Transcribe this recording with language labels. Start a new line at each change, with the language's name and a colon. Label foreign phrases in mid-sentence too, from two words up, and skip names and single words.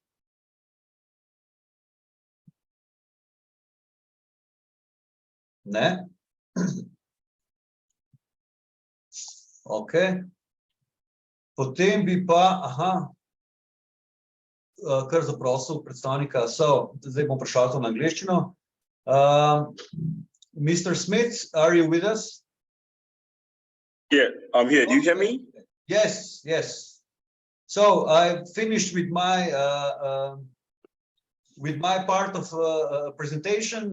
Slovenian: Ne? Ok. Potem bi pa, kar zaprosil predstavnika, zdaj bom prišel to na angleščino.
English: Mr. Smith, are you with us? Yeah, I'm here. Do you hear me? Yes, yes. So I finished with my part of presentation.